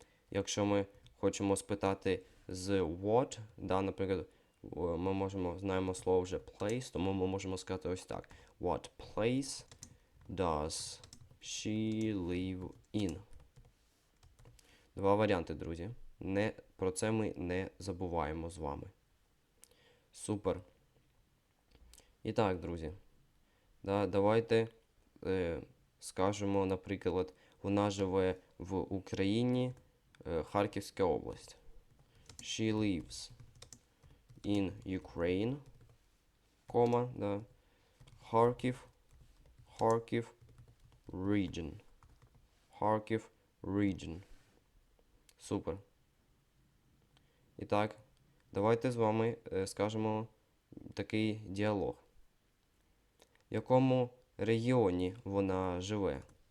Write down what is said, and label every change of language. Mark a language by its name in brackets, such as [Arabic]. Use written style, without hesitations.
[Ukrainian] Якщо ми хочемо спитати з what, наприклад, ми знаємо слово вже place, тому ми можемо сказати ось так. [English] What place does she live in? [Ukrainian] Два варіанти, друзі. Про це ми не забуваємо з вами. Супер. І так, друзі. Давайте скажемо, наприклад, вона живе в Україні, Харківська область. [English] She lives in Ukraine, [Ukrainian] кома, да. [English] Харків region. Харків region. Супер. [Ukrainian] І так, давайте з вами скажемо такий діалог. В якому регіоні вона живе?